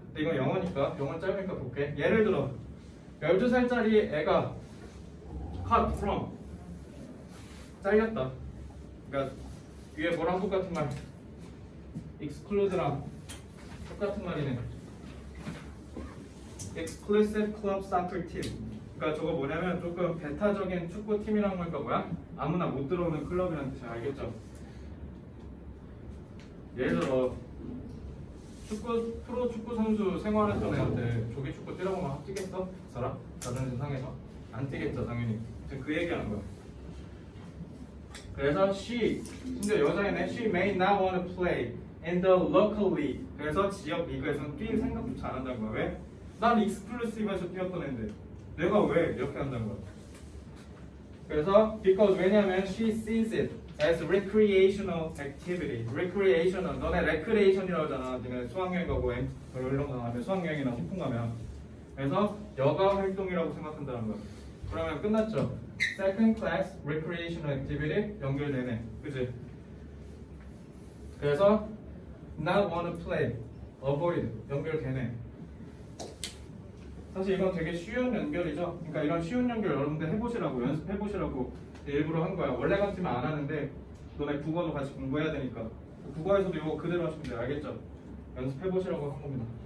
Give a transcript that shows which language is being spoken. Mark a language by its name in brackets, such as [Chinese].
[Korean] 근데 이건 영어니까 영어 짧으니까 볼게. 예를 들어 12살짜리 애가 [English] cut from [Korean] 잘렸다. 그러니까 위에 뭐랑 똑같은 말 exclude랑 똑같은 말이네. [English] exclusive club soccer team. [Korean] 그러니까 저거 뭐냐면 조금 배타적인 축구팀이라는 거니까 뭐야? 아무나 못 들어오는 클럽이라는 뜻이야. 알겠죠? 예를 들어 프로 축구 선수 생활했던 애한테 조기 축구 뛰라고 하면 뛰겠어? 그 사람? 다른 세상에서? 안 뛰겠죠 당연히. 지금 그 얘기하는 거야. 그래서 she, 심지어 여자애네. [English] She may not want to play in the local league. [Korean] 그래서 지역 리그에서는 뛸 생각조차 안 한다는 거야. 왜? 난 익스클루시브에서 뛰었던 애인데 내가 왜 이렇게 한다는 거야. 그래서 [English] because [Korean] 왜냐면 [English] she sees it as recreational activity. [Korean] recreational, 너네 recreation이라고 하잖아. 니네 수학여행 가고 이런 거 가면 수학여행이나 소풍 가면. 그래서 여가 활동이라고 생각한다는 거야. 그러면 끝났죠. [English] second class recreational activity [Korean] 연결되네. 그치? 그래서 [English] not wanna play, avoid, [Korean] 연결 되네. 사실 이건 되게 쉬운 연결이죠. 그러니까 이런 쉬운 연결 여러분들 해보시라고, 연습해보시라고 일부러 한 거야. 원래 같으면 안 하는데 너네 국어도 같이 공부해야 되니까. 국어에서도 이거 그대로 하시면 돼요. 알겠죠? 연습해보시라고 한 겁니다.